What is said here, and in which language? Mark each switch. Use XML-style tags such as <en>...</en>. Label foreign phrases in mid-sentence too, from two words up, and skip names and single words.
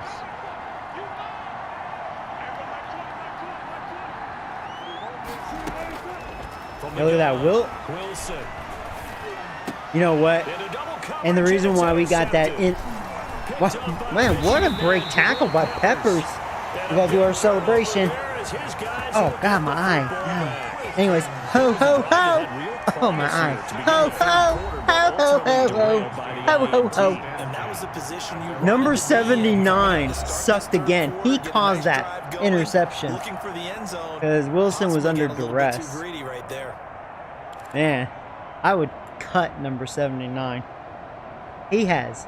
<en>Look at that, Wilson. You know what? And the reason why we got that in... Man, what a great tackle by Peppers. We got to do our celebration. Oh, God, my eye. Ow. Anyways, ho, ho, ho. Oh, my eye. Ho, ho, ho, ho, ho, ho. Ho, ho, ho. And that was the position you wanted Number to be in. 79 sucked again. He caused that interception Looking for the end zone. because Wilson was under Possibly getting a little bit duress. too greedy right there. Man, I would cut number 79. He has</en>